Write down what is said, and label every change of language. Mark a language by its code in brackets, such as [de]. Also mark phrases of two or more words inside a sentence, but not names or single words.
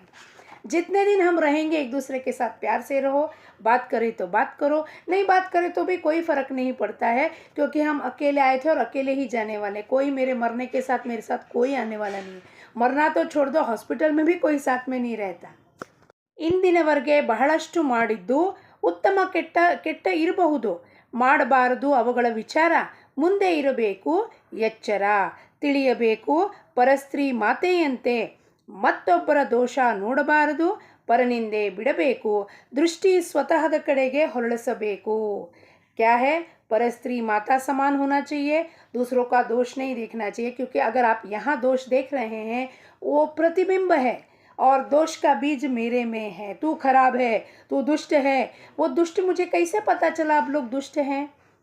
[hi] जितने दिन हम रहेंगे एक दूसरे के साथ प्यार से रहो. बात करें तो बात करो, नहीं बात करें तो भी कोई फ़र्क नहीं पड़ता है, क्योंकि हम अकेले आए थे और अकेले ही जाने वाले. कोई मेरे मरने के साथ मेरे साथ कोई आने वाला नहीं. मरना तो छोड़ दो, हॉस्पिटल में भी कोई साथ में नहीं रहता. [kn] ಇಂದಿನವರೆಗೆ ಬಹಳಷ್ಟು ಮಾಡಿದ್ದು ಉತ್ತಮ ಕೆಟ್ಟ ಇರಬಹುದು, ಮಾಡಬಾರದು ಅವುಗಳ ವಿಚಾರ. ಮುಂದೆ ಇರಬೇಕು ಎಚ್ಚರ, ತಿಳಿಯಬೇಕು ಪರಸ್ತ್ರೀ ಮಾತೆಯಂತೆ. ಮತ್ತೊಬ್ಬರ ದೋಷ ನೋಡಬಾರದು, ಪರನಿಂದೆ ಬಿಡಬೇಕು, ದೃಷ್ಟಿ ಸ್ವತಃದ ಕಡೆಗೆ ಹೊರಳಿಸಬೇಕು. [hi] क्या है? परस्त्री माता समान होना चाहिए, दूसरों का दोष नहीं देखना चाहिए. क्योंकि अगर आप यहाँ दोष देख रहे हैं वो प्रतिबिंब है और दोष का बीज मेरे में है. तू खराब है, तू दुष्ट है. वो दुष्ट मुझे कैसे पता चला आप लोग दुष्ट हैं?